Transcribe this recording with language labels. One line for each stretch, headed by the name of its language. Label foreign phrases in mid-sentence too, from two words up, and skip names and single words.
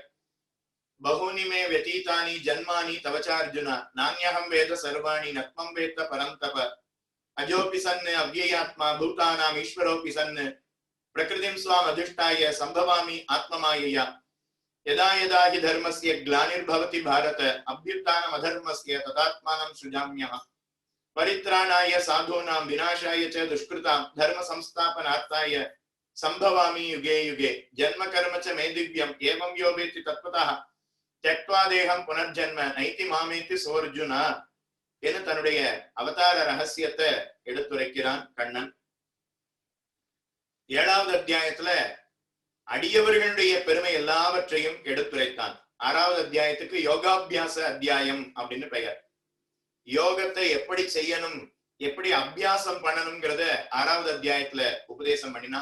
Sanskrit: बहूनि मे व्यतीतानि जन्मानि तव चार्जुन तान्यहं वेद सर्वाणि न त्वं वेत्थ परन्तप अजोऽपि सन् अव्ययात्मा भूतानाम् ईश्वरोऽपि सन् प्रकृतिं स्वाम् अधिष्ठाय सम्भवामि आत्ममायया यदा यदा हि धर्मस्य ग्लानिर्भवति भारत अभ्युत्थानम् अधर्मस्य तदात्मानं सृजाम्यहम् परित्राणाय साधूनां विनाशाय च दुष्कृतां धर्म संस्थापनार्थाय संभवामि युगे युगे जन्म कर्म च मे दिव्यम् एवं यो वेत्ति तत्त्वतः त्यक्त्वा देहं पुनर्जन्म नैति मामेति सोऽर्जुन
Tamil: என்று தன்னுடைய அவதார ரகசியத்தை எடுத்துரைக்கிறான் கண்ணன். ஏழாவது அத்தியாயத்துல அடியவர்களுடைய பெருமை எல்லாவற்றையும் எடுத்துரைத்தான். ஆறாவது அத்தியாயத்துக்கு யோகாபியாச அத்தியாயம் அப்படின்னு பெயர். யோகத்தை எப்படி செய்யணும், எப்படி அபியாசம் பண்ணணும்ங்கிறத ஆறாவது அத்தியாயத்துல உபதேசம் பண்ணினா.